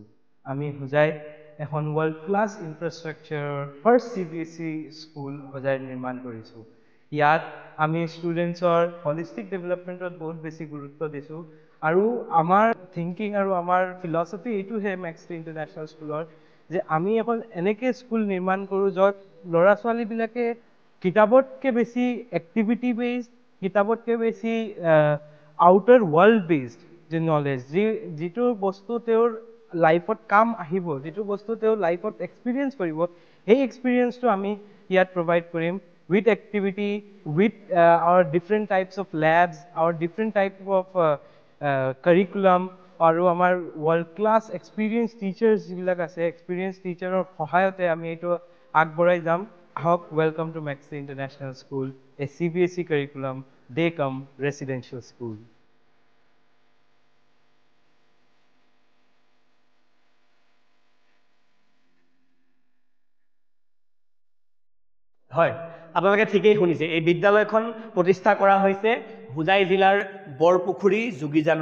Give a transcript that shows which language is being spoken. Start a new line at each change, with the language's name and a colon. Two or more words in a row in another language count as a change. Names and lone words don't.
Assamese: আমি হোজাই এখন
English: world class infrastructure first CBSE school
Assamese: হোজাই নিৰ্মাণ কৰিছো ইয়াত আমি ষ্টুডেন্টছৰ
English: holistic developmentত
Assamese: বহুত বেছি গুৰুত্ব দিছো আৰু আমাৰ থিংকিং আৰু আমাৰ ফিলসফি এইটো হে Maxi International Schoolৰ যে আমি এখন এনেকে স্কুল নিৰ্মাণ কৰো যত ল'ৰা ছোৱালী বিলাকে কিতাপতকে বেছি
English: activity based
Assamese: কিতাপতকে বেছি
English: outer world based
Assamese: যে নলেজ যিটো বস্তু তেওঁৰ লাইফত কাম আহিব যিটো বস্তু তেওঁ লাইফত এক্সপেৰিয়েন্স কৰিব এই এক্সপেৰিয়েন্সটো আমি ইয়াত প্ৰভাইড কৰিম
English: with activity with our different types of labs our different type of curriculum
Assamese: আৰু আমাৰ
English: world class experienced teachers
Assamese: যিবিলাক আছে
English: experienced teacherৰ
Assamese: সহায়তে আমি এইটো আগবঢ়াই যাম আহক
English: welcome to Maxi International School a CBSE curriculum day come residential school
Assamese: হয় আপোনালোকে ঠিকই শুনিছে এই বিদ্যালয়খন প্ৰতিষ্ঠা কৰা হৈছে হোজাই জিলাৰ বৰপুখুৰী যোগীজান